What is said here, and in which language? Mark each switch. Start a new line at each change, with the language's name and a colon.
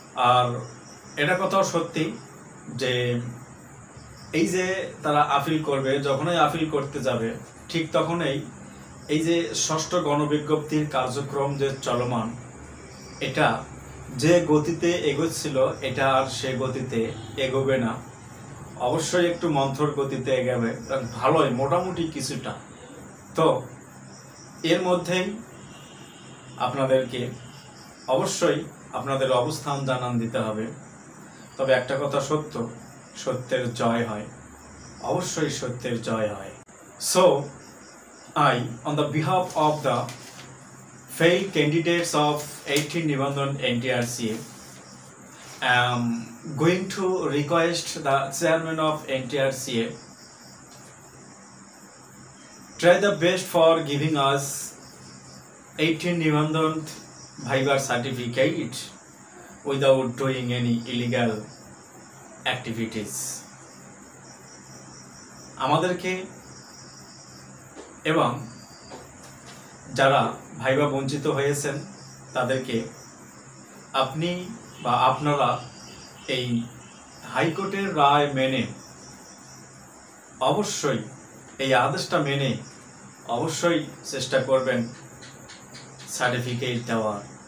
Bangla: আর এটা কথাও সত্যি যে এই যে তারা আপিল করবে, যখনই আপিল করতে যাবে ঠিক তখনই এই যে ষষ্ঠ গণবিজ্ঞপ্তির কার্যক্রম যে চলমান, এটা যে গতিতে এগোচ্ছিল এটা আর সে গতিতে এগোবে না, অবশ্যই একটু মন্থর গতিতে এগোবে, ভালোই মোটামুটি কিছুটা। তো এর মধ্যেই আপনাদেরকে অবশ্যই আপনাদের অবস্থান জানান দিতে হবে। তবে একটা কথা সত্য, সত্যের জয় হয়, অবশ্যই সত্যের জয় হয়।
English: So I, on the behalf of the failed candidates of 18 Nibandhan NTRCA, am going to request the chairman of NTRCA try the best for giving us 18 Nibandhan Bhaivar certificate without doing any illegal activities.
Bangla: আমাদেরকে এবং যারা viva বঞ্চিত হয়েছেন তাদেরকে আপনি বা আপনারা এই হাইকোর্টের রায় মেনে অবশ্যই এই আদেশটা মেনে অবশ্যই চেষ্টা করবেন সার্টিফিকেট দেওয়ার।